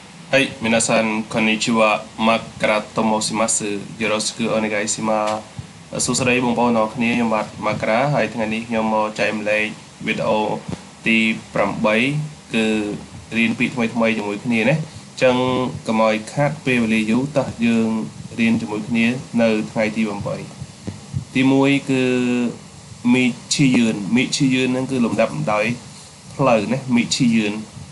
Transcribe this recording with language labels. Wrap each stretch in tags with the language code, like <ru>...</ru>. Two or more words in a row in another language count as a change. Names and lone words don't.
<ja>はい、皆さん、こんにちは。マックラと申します。よろしくお願いします。</ja> <km>សួស្តីបងប្អូនអរគ្នាខ្ញុំបាទមករាហើយថ្ងៃនេះខ្ញុំមកចែកម្លែកវីដេអូទី8គឺរៀនពាក្យថ្មីជាមួយគ្នាណាអញ្ចឹងកុំឲ្យខាតពេលវេលាយូរតោះយើងរៀនជាមួយគ្នានៅថ្ងៃទី8ទី1គឺមីឈីយឿនហ្នឹងគឺលំដាប់លំដោយផ្លូវណាមីឈីយឿន</km>